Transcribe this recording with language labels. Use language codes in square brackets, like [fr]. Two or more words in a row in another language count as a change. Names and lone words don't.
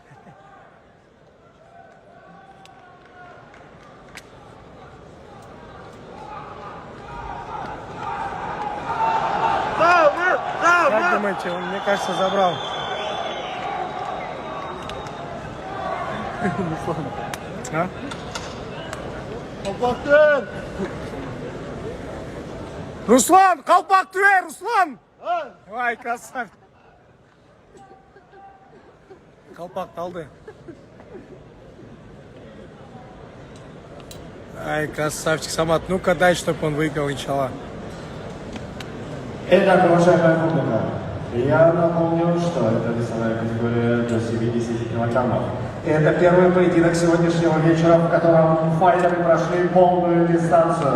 [ru] Как думаете, он, мне кажется, забрал? А? Колпактен! Руслан, колпак твой, Руслан! А? Ай, красавчик. Колпак алды. Ай, красавчик, Самат. Ну-ка дай, чтобы он выиграл, иншаллах. Итак, уважаемая публика, я напомню, что это весовая категория до 70 килограммов. Это первый поединок сегодняшнего вечера, в котором файтеры прошли полную дистанцию.